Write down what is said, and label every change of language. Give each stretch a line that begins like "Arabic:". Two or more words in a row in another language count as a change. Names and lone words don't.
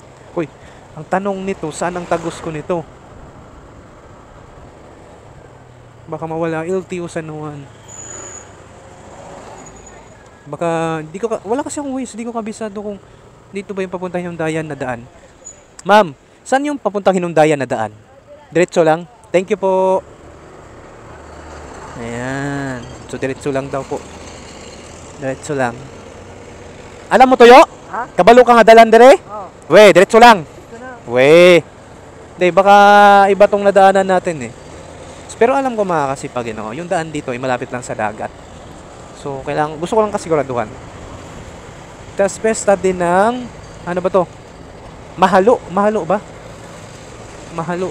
Filipino: Uy, ang tanong nito, saan ang tagos ko nito? Baka mawala LTO San Juan. Baka, wala kasi akong ways. Hindi ko kabisado kung dito ba yung papuntang Hinundayan na daan. Ma'am, saan yung papuntang Hinundayan na daan? Diretso lang?
English: Thank you
Filipino: po. Ayan. So, diretso lang daw po. Diretso lang. Alam mo, Toyo? Ha?
Cebuano: Kabalo ka nga dalan dire? Oo. We, diretso lang.
Filipino: Ito na. We. Hindi, baka iba tong nadaanan natin eh. Pero alam ko makakasipag, yung daan dito ay malapit lang sa dagat. So, gusto ko lang kasiguraduhan. Tapos, pesta din ng, ano ba to? Mahalo. Mahalo ba? Mahalo.